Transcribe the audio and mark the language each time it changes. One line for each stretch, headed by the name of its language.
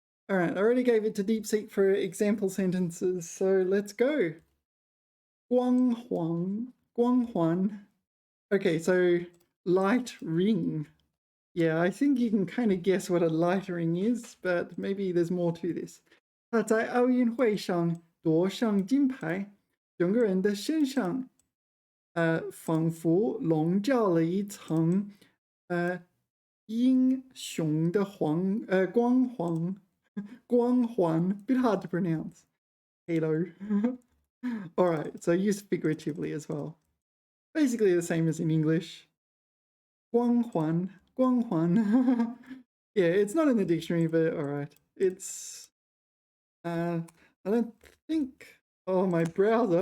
English: All right, I already gave it to DeepSeek for example sentences, so let's go. Guang Huang, Guang Huan. Okay, so light ring. Yeah, I think you can kind of guess what a light ring is, but maybe there's more to this.
Chinese: 他在奥运会上夺上金牌，整个人的身上，仿佛笼罩了一层，英雄的光环，光环
English: bit hard to pronounce. Halo. All right, so used figuratively as well. Basically the same as in English.
Chinese: 光环, 光环.
English: Yeah, it's not in the dictionary, but all right. It's I don't think. Oh, my browser!